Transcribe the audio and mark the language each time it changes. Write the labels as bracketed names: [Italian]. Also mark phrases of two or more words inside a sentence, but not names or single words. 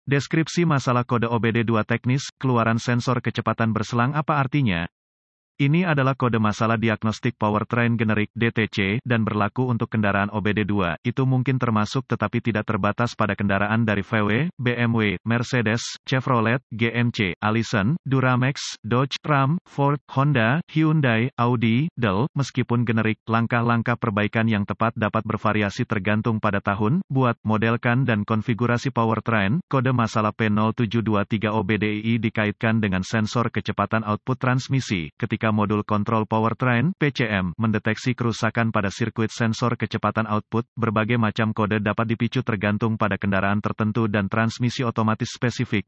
[Indonesian] Deskripsi masalah kode OBD2 teknis, keluaran sensor kecepatan berselang apa artinya? Ini adalah kode masalah diagnostik powertrain generik (DTC) dan berlaku untuk kendaraan OBD2. Itu mungkin termasuk tetapi tidak terbatas pada kendaraan dari VW, BMW, Mercedes, Chevrolet, GMC, Allison, Duramax, Dodge, Ram, Ford, Honda, Hyundai, Audi, Dell. Meskipun generik, langkah-langkah perbaikan yang tepat dapat bervariasi tergantung pada tahun, buat, modelkan dan konfigurasi powertrain. Kode masalah P0723 OBDII dikaitkan dengan sensor kecepatan output transmisi. Ketika modul kontrol powertrain (PCM) mendeteksi kerusakan pada sirkuit sensor kecepatan output, berbagai macam kode dapat dipicu tergantung pada kendaraan tertentu dan transmisi otomatis spesifik.